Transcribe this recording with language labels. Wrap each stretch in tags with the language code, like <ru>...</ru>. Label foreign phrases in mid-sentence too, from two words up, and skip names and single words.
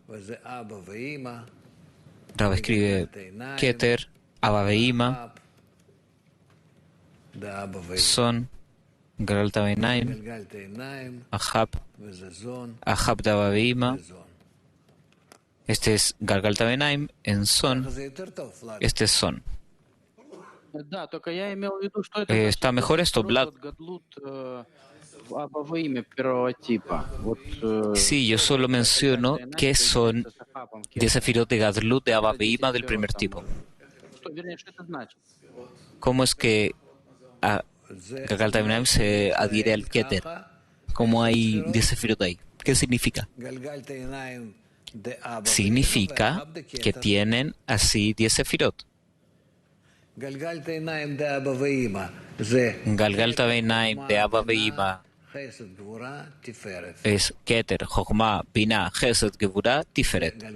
<es>Rab escribe Keter, Abba Veima, son Galgalta Benaim, Ahab, Ahab de Abba Veima. Este es Galgalta Benaim en Son, este es Son.</es> <ru>Да, только я имел в виду, что это</ru> <es>Está mejor esto, Vlad.</es> <ru>Гадлут в Абба Ваиме первого типа. Вот,</ru> <es>Sí, yo solo menciono que son 10 sefirot de Gadlut de Abba Veima del primer tipo.</es> <ru>вернее, что это значит?</ru> <es>¿Cómo es que a Galgalta Benaim se adhiere al Keter? ¿Cómo hay 10 sefirot ahí? ¿Qué significa? Significa que tienen así 10 sefirot. Galgalta Benaim de Abba Veima es Keter, Jochma, Binah, Chesed, Gevurah, Tiferet.</es>